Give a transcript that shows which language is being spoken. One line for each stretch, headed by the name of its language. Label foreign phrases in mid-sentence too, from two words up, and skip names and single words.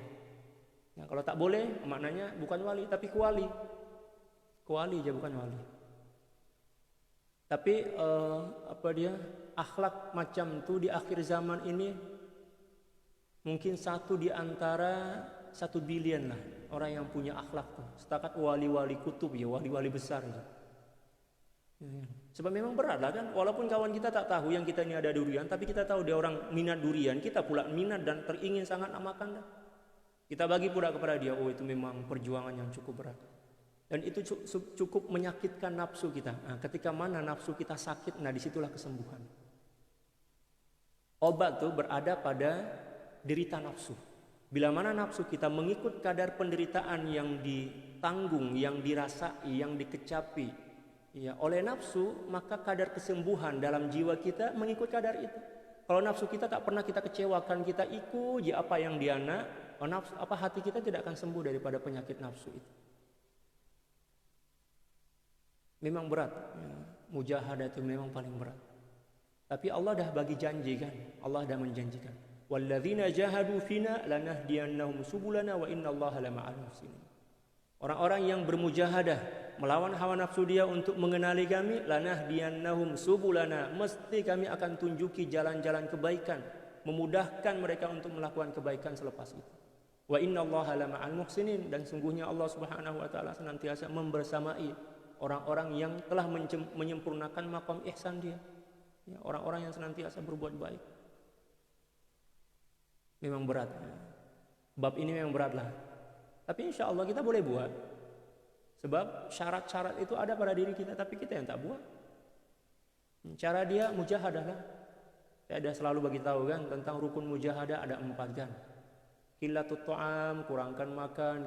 Malay: Nah, kalau tak boleh, maknanya bukan wali, tapi kuali. Kuali aja, bukan wali. Tapi akhlak macam itu di akhir zaman ini Mungkin satu di antara 1 billion lah orang yang punya akhlak tuh. Setakat wali-wali kutub ya, wali-wali besar itu. Sebab memang berat lah kan. Walaupun kawan kita tak tahu yang kita ini ada durian, tapi kita tahu dia orang minat durian, kita pula minat dan teringin sangat makan dah. Kita bagi pula kepada dia, oh itu memang perjuangan yang cukup berat. Dan itu cukup menyakitkan nafsu kita. Nah, ketika mana nafsu kita sakit, nah disitulah kesembuhan. Obat tuh berada pada derita nafsu. Bila mana nafsu kita mengikut kadar penderitaan yang ditanggung, yang dirasai, yang dikecapi ya, oleh nafsu, maka kadar kesembuhan dalam jiwa kita mengikut kadar itu. Kalau nafsu kita tak pernah kita kecewakan, kita ikut je apa yang dia nak, hati kita tidak akan sembuh daripada penyakit nafsu itu. Memang berat ya. Mujahadah itu memang paling berat. Tapi Allah dah bagi janji kan. Allah dah menjanjikan,
Arabic: والذين جاهدوا فينا لنهدينهم سبلنا وإن الله لمع المحسنين.
Malay: Orang-orang yang bermujahadah melawan hawa nafsu dia untuk mengenali kami,
Arabic: لنهدينهم سبلنا,
Malay: mesti kami akan tunjuki jalan-jalan kebaikan, memudahkan mereka untuk melakukan kebaikan selepas itu.
Arabic: وإن الله لمع المحسنين,
Malay: dan sungguhnya Allah
Arabic: سبحانه وتعالى
Malay: senantiasa membersamai orang-orang yang telah menyempurnakan maqam ihsan dia. Ya, orang-orang yang senantiasa berbuat baik. Memang berat. Ya. Bab ini memang berat lah. Tapi
Arabic: إن شاء الله
Malay: kita boleh buat. Sebab syarat-syarat itu ada pada diri kita, tapi kita yang tak buat. Cara dia mujahadah lah. Saya ada selalu bagi tahu kan tentang rukun mujahadah ada 4 kan.
Arabic: قلة الطعام,
Malay: kurangkan makan.